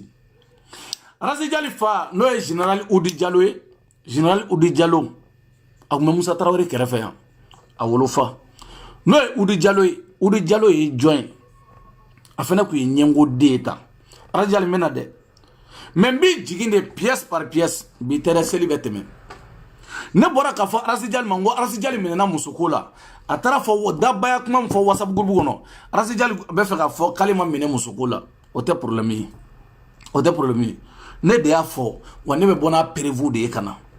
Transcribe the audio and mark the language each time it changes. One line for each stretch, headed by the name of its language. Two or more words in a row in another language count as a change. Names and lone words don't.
Bambara: Razi Jali fa n'o ye général Oudi Diallo ye général Oudi Diallo a tun bɛ Musa Tarawele kɛrɛfɛ yan a wolofa n'o ye Oudi Diallo ye Oudi Diallo ye jɔn ye a fana tun ye ɲɛngo den ye tan Razi Jali mɛna dɛ mais n b'i jigin de
French: pièce par pièce
Bambara: bi tɛrɛ seli bɛ tɛmɛ ne bɔra k'a fɔ Razi Jali ma n ko Razi Jali minɛna musoko la a taara fɔ dabaya kuma min fɔ WhatsApp groupe kɔnɔ Razi Jali bɛ fɛ k'a fɔ k'ale ma minɛ musoko la o tɛ problème ye o tɛ problème ye ne de y'a fɔ wa ne bɛ bɔ n'a prévu de ye ka na